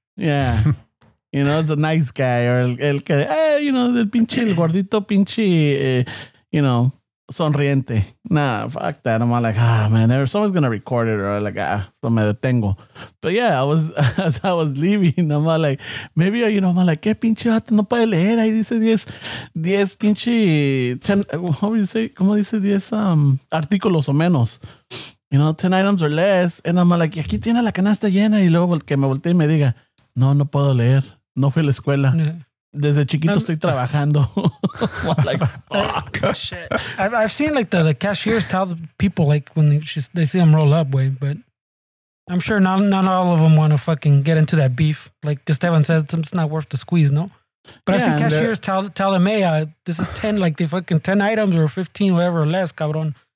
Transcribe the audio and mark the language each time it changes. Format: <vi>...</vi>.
<es>Yeah. The nice guy or el que, el pinche, el gordito pinche, sonriente.</es> <en>Nah, fuck that. I'm all like, man, someone's gonna record it, or like,</en> <es>so me detengo.</es> <en>But yeah, as I was leaving, I'm all like, maybe, I'm like,</en> <es>¿qué pinche vato no puede leer? Ahí dice 10 pinche, 10,</es> <en>how do you say?</en> <es>¿Cómo dice 10 artículos o menos?</es> <en>10 items or less. And I'm like,</en> <es>aquí tiene la canasta llena. Y luego que me voltee y me diga, no puedo leer. No fui a la escuela. Yeah. Desde chiquito estoy trabajando.</es> <en>Like, fuck. Shit. I've seen like the cashiers tell the people like when they see them roll up, way, but I'm sure not all of them want to fucking get into that beef. Like Esteban says, it's not worth the squeeze, no? But I've seen cashiers tell them, hey, this is 10, like the fucking 10 items or 15, whatever, or less, cabron.</en>